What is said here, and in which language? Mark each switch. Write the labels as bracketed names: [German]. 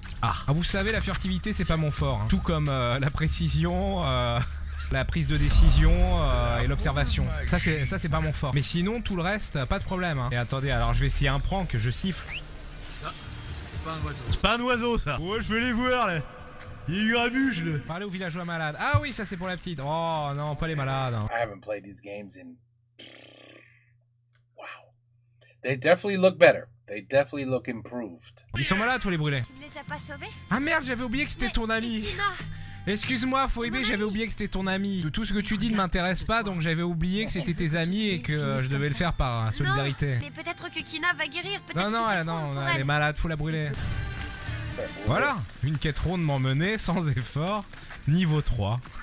[French] Ah, vous savez, la furtivité, c'est pas mon fort. Hein. Tout comme la précision, la prise de décision et l'observation. Ça, c'est pas mon fort. Mais sinon, tout le reste, pas de problème. Hein. Et attendez, alors je vais essayer un prank, je siffle. C'est pas un oiseau, ça. Ouais, je vais les voir, là. Il y a eu Grabuge, là. Parlez aux villageois malades. Ah oui, ça c'est pour la petite. Oh non, pas les malades. Hein. [English] I haven't played these games in... Wow. They definitely look better. They definitely look improved. [French] Ils sont malades, faut les brûler. Tu ne les as pas sauvés? Ah merde, j'avais oublié que c'était ton ami. Tina! Excuse-moi, Phoebe, j'avais oublié que c'était ton ami. Tout ce que tu dis ne m'intéresse pas, donc j'avais oublié que c'était tes amis et que je devais le faire par solidarité. Non, mais peut-être que Kina va guérir. Peut-être Non, non, que c'est trop pour elle est malade, faut la brûler. Voilà, une quête rondement menée, sans effort, niveau 3.